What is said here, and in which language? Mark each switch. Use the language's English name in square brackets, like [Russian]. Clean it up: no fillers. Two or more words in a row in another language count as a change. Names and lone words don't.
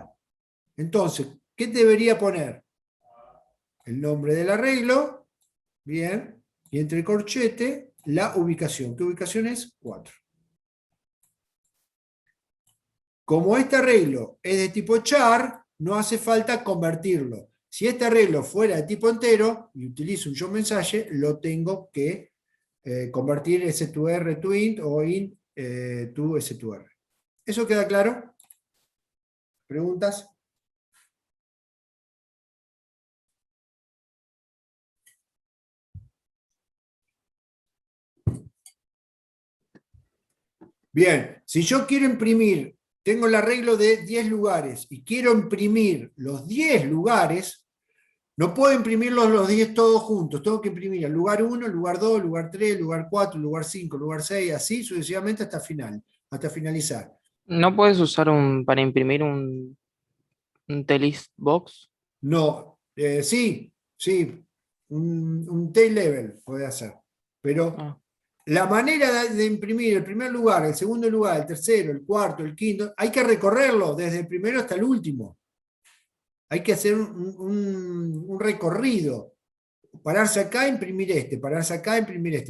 [Spanish] Entonces, ¿qué debería poner? El nombre del arreglo, bien, y entre corchete, la ubicación. ¿Qué ubicación es? 4. Como este arreglo es de tipo char, no hace falta convertirlo. Si este arreglo fuera de tipo entero y utilizo un show mensaje, lo tengo que convertir S to R to int o int to S to R. ¿Eso queda claro? ¿Preguntas? Bien, si yo quiero imprimir, tengo el arreglo de 10 lugares y quiero imprimir los 10 lugares, no puedo imprimirlos los 10 todos juntos, tengo que imprimir el lugar 1, el lugar 2, el lugar 3, el lugar 4, el lugar 5, el lugar 6, así sucesivamente hasta finalizar. ¿No puedes usar para imprimir un telist box? No, sí, un tail level puede hacer, pero Ah, la manera de imprimir el primer lugar, el segundo lugar, el tercero, el cuarto, el quinto, hay que recorrerlo desde el primero hasta el último. Hay que hacer un recorrido. Pararse acá, imprimir este, pararse acá, imprimir este.